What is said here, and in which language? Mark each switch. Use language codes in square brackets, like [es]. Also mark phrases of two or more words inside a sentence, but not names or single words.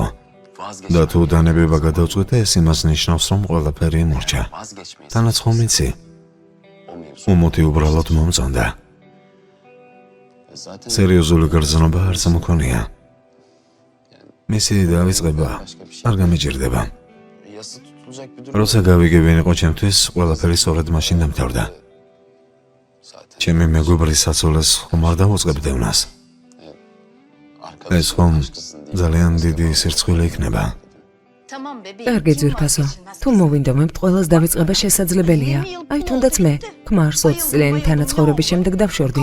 [ka] და თუ დანებება გადავწყვეტე, ეს იმას ნიშნავს, რომ ყველაფერი მორჩა. [tr] vazgeçmeyiz. [ka] თანაც ხომ იცი, [tr] O mevzu. [ka] უმოთი უბრალოდ მომწონდა. [tr] Zaten [ka] სერიოზული გრძნობა არც მქონია. მისი დავიწყება არ გამიჭირდება. [tr] yası tutulacak bir durum [ka] როცა გავიგებენ იყო ჩემთვის, ყველაფერი სწორედ მაშინ დამთავრდა. [tr] zaten. [ka] ჩემი მეგობრის საცოლეს ხომ არ დავუწყებდე ვნას. ეს ხომ ძალიან დიდი სირცხვილი იქნება. კარგი ძვირფასო. თუ მოვინდომებთ, ყველას დავიწყება შესაძლებელია. აი თუნდაც მე, ქმარს 20 წლიანი თანაცხოვრების შემდეგ დავშორდი.